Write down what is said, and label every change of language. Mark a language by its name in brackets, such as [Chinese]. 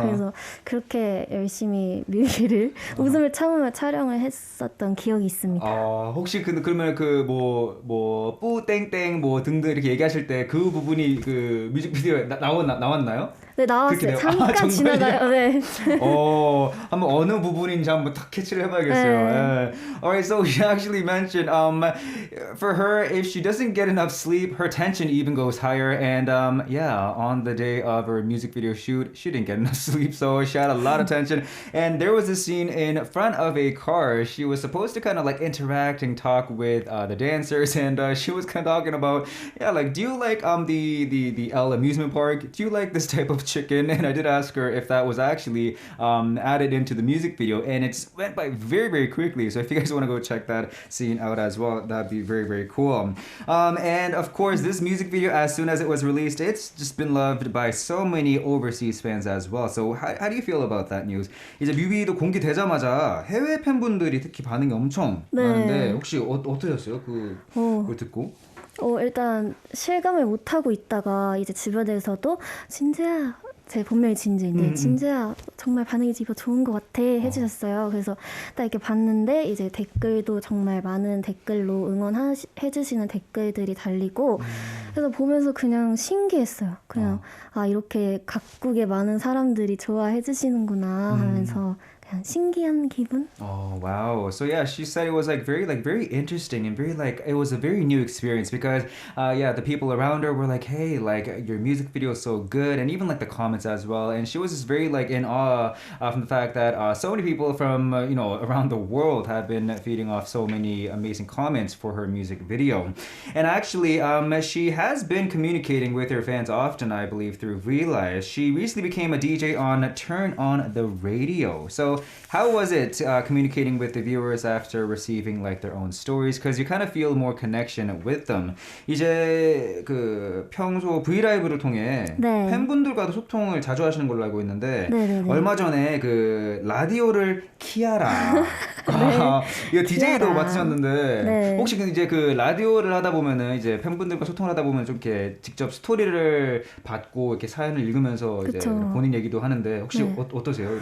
[Korean] 그래서 그렇게 열심히 뮤비를 웃음을 참으며 촬영을 했었던 기억이 있습니다. 혹시 그러면 뿌땡땡 뭐 등등 이렇게 얘기하실 때 그 부분이 그 뮤직비디오에 나왔나요? 네, 나왔어요. 잠깐 지나가요. 네. 한번 어느 부분인지 한번 딱 캐치를 해봐야겠어요. 네. [English] Alright, so she actually mentioned for her, if she doesn't get enough sleep, her tension even goes higher. And yeah, on the day of her music video shoot, she didn't get enough sleep, so she had a lot of tension. And there was a scene in front of a car. She was supposed to kind of like interact and talk with the dancers, and she was kind of talking about, yeah, like, do you like the L amusement park? Do you like this type of chicken? And I did ask her if that was actually added into the music video, and it went by very, very quickly. So if you guys want to go check that scene out as well, that'd be very, very cool. And of course, this music video, as soon as it was released, it's just been loved by so many overseas fans as well. So how do you feel about that news? [Korean] 이제 뮤비도 공개되자마자 해외 팬분들이 특히 반응이 엄청 많은데 혹시 어떠셨어요? 그걸 듣고? 일단 실감을 못 하고 있다가 이제 주변에서도 진주야, 제 본명이 진주인데 진주야 정말 반응이 이거 좋은 것 같아 해주셨어요. 그래서 딱 이렇게 봤는데 이제 댓글도 정말 많은 댓글로 응원해주시는 댓글들이 달리고 그래서 보면서 그냥 신기했어요. 그냥 이렇게 각국의 많은 사람들이 좋아해주시는구나 하면서 그냥 신기한 기분? [English] Oh wow. So yeah, she said it was very interesting and very it was a very new experience because yeah, the people around her were like, "Hey, like your music video is so good," and even like the comments as well. And she was just very in awe from the fact that so many people from around the world have been feeding off so many amazing comments for her music video. And actually, she has been communicating with her fans often, I believe, through Realize. She recently became a DJ on Turn On the Radio. So how was it communicating with the viewers after receiving like their own stories? Because you kind of feel more connection with them. [Korean] 이제 그 평소 브이라이브를 통해 팬분들과도 소통을 자주 하시는 걸로 알고 있는데 얼마 전에 그 라디오를 키아라 이거 DJ도 맡으셨는데 혹시 이제 그 라디오를 하다 보면은 이제 팬분들과 소통을 하다 보면 좀 이렇게 직접 스토리를 받고 이렇게 사연을 읽으면서 이제 본인 얘기도 하는데 혹시 어떠세요?